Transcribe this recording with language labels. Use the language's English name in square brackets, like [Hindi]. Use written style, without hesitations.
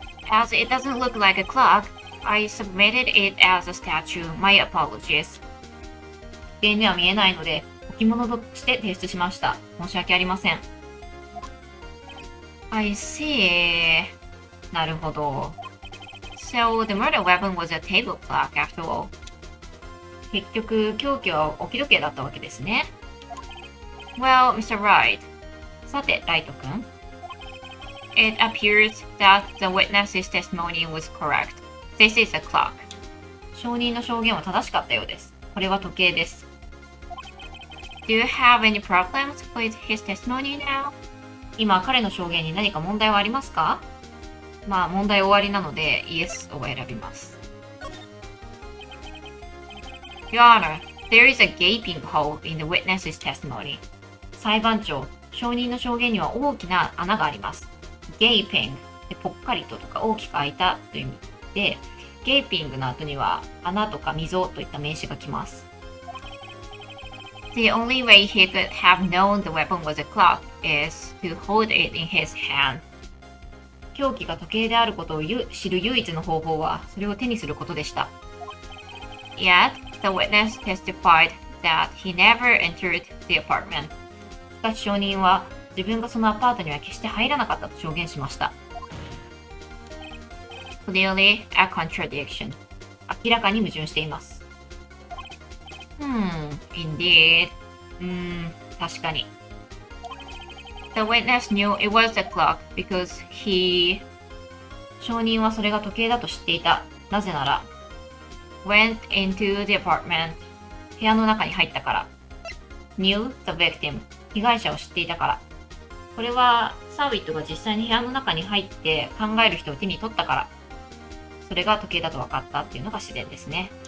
[English] As it doesn't look like a clock, I submitted it as a statue. My apologies. [Japanese] 時計には見えないので、置物として提出しました。申し訳ありません。 [English] I see. [Japanese] なるほど。 [English] So the murder weapon was a table clock after all. [Japanese] 結局、凶器は置き時計だったわけですね。 [English] Well, Mr. Wright. [Japanese] さて、ライト君。 [English] It appears that the witness's testimony was correct. This is a clock. [Japanese] 証人の証言は正しかったようです。これは時計です。 [English] Do you have any problems with his testimony now? [Japanese] 今、彼の証言に何か問題はありますか？まあ、問題終わりなので、Yes を選びます。 [English] Your Honor, there is a gaping hole in the witness's testimony. [Japanese] 裁判長、証人の証言には大きな穴があります。 gaping でぽっかりととか大きく開いたという意味で、gaping の後には穴とか溝といった名詞が来ます。 [English] The only way he could have known the weapon was a clock is to hold it in his hand. [Japanese] 凶器が時計であることを知る唯一の方法はそれを手にすることでした。 [English] Yet, the witness testified that he never entered the apartment. [Japanese] しかし証人は自分がそのアパートには決して入らなかったと証言しました。 [English] Clearly a contradiction. [Japanese] 明らかに矛盾しています。 [English] Indeed. [Japanese] 確かに。 [English] The witness knew it was a clock because he [Japanese] 証人はそれが時計だと知っていた。なぜなら [English] went into the apartment [Japanese] 部屋の中に入ったから [English] knew the victim [Japanese] 被害者を知っていたからこれはサーウィットが実際に部屋の中に入って考える人を手に取ったからそれが時計だと分かったっていうのが自然ですね。